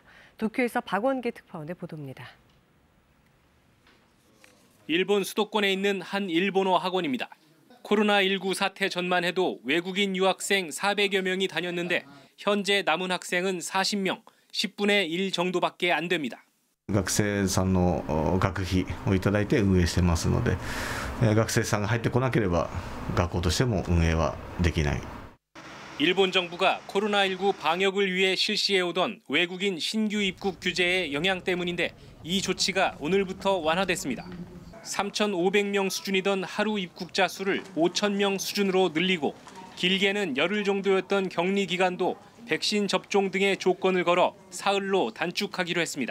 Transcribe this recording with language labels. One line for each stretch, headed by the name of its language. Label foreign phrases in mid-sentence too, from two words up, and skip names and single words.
Korean: 도쿄에서 박원기 특파원의 보도입니다. 일본 수도권에 있는 한 일본어 학원입니다. 코로나19 사태 전만 해도 외국인 유학생 400여 명이 다녔는데 현재 남은 학생은 40명, 10분의 1 정도밖에 안 됩니다.
Japanese: 学生さんの学費をいただいて運営してますので、学生さんが入ってこなければ学校としても運営はできない。
Korean: 일본 정부가 코로나19 방역을 위해 실시해오던 외국인 신규 입국 규제의 영향 때문인데 이 조치가 오늘부터 완화됐습니다. 3,500명 수준이던 하루 입국자 수를 5,000명 수준으로 늘리고 길게는 열흘 정도였던 격리 기간도 백신 접종 등의 조건을 걸어 사흘로 단축하기로 했습니다.